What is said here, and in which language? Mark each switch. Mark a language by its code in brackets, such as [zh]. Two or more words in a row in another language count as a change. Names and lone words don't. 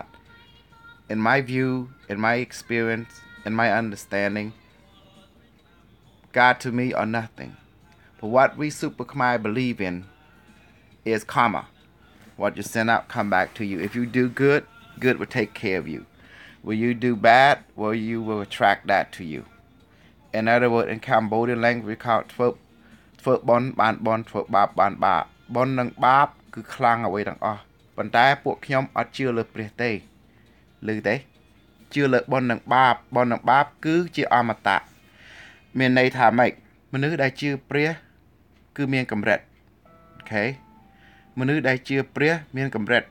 [en] In my view, in my experience, in my understanding, God to me are nothing. But what we super Khmer believe in is karma. What you send out come back to you. If you do good, good will take care of you. Will you do bad, well, you will attract that to you. In other words, in Cambodian language, we call it [km] ធ្វើបុណ្យបានបុណ្យធ្វើបាបបានបាបបុណ្យនិងបាបគឺខ្លាំងអ្វីទាំងអស់ប៉ុន្តែពួកខ្ញុំអត់ជឿលើព្រះទេឮ ទេជឿលើបុណ្យនិងបាបគឺជាអមតៈមានន័យថាម៉េចមនុស្សដែលជឿព្រះគឺមានកម្រិតអូខេមនុស្សដែលជឿព្រះមានកម្រិត